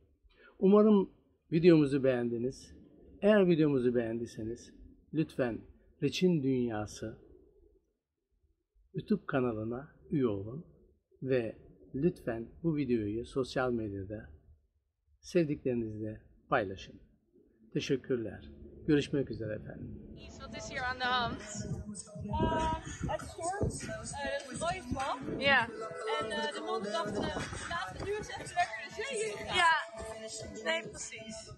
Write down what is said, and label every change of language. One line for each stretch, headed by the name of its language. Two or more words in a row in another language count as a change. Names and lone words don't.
Turkish: Umarım videomuzu beğendiniz. Eğer videomuzu beğendiyseniz lütfen Reçin Dünyası YouTube kanalına üye olun ve lütfen bu videoyu sosyal medyada sevdiklerinizle paylaşın. Teşekkürler. Görüşmek üzere efendim.
Dutch: Wat is hier aan de hand? Het soort, dat is rode vlag. Ja. En de man dacht, laatste uur is echt lekker de zee in gaan. Ja. Nee, precies.